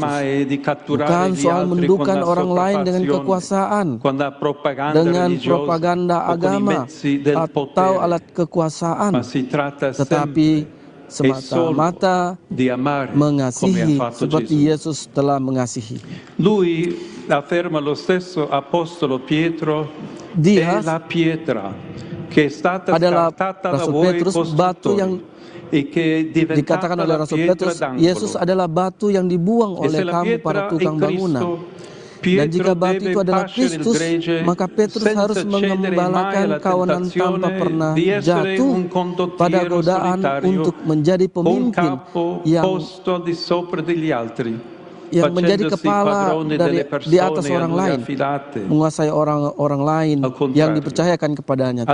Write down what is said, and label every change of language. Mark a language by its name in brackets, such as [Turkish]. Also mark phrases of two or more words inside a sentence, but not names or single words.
[Indonesian] Bukan soal menundukkan orang lain dengan kekuasaan, dengan propaganda agama atau alat kekuasaan, tetapi semata-mata mengasihi seperti Yesus telah mengasihi. [Italian] Lui afferma lo stesso apostolo Pietro, [Indonesian] Dia [Italian] è la pietra che è stata [Indonesian] adalah [Italian] scartata da [Indonesian] Rasul [Italian] voi [Indonesian] Petrus, batu yang [Italian] e che è diventata [Indonesian] dikatakan oleh [Italian] la [Indonesian] Rasul [Italian] pietra [Indonesian] Petrus, [Italian] d'angolo. [Indonesian] Yesus adalah batu yang dibuang oleh kamu para tukang bangunan. Dan jika batu itu adalah Kristus, maka Petrus harus mengembalakan kawanan tanpa pernah jatuh pada godaan untuk menjadi pemimpin yang menjadi kepala di atas orang lain, menguasai orang lain yang dipercayakan kepadanya.